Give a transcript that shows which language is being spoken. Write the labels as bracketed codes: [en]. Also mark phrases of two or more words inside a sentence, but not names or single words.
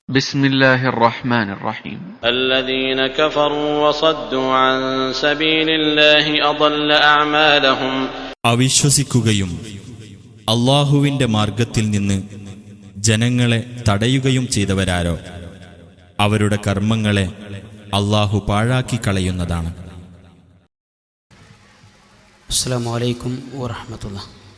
[ar] بسم الله الرحمن الرحيم الذين كفروا وصدوا عن سبيل الله أضل أعمالهم [ml] അവിശ്വസിക്കുകയും അല്ലാഹുവിന്റെ മാർഗത്തിൽ നിന്ന് ജനങ്ങളെ തടയുകയും ചെയ്തവരാരോ അവരുടെ കർമ്മങ്ങളെ അല്ലാഹു പാഴാക്കി കളയുന്നതാണ്. [ar] السلام عليكم ورحمة الله.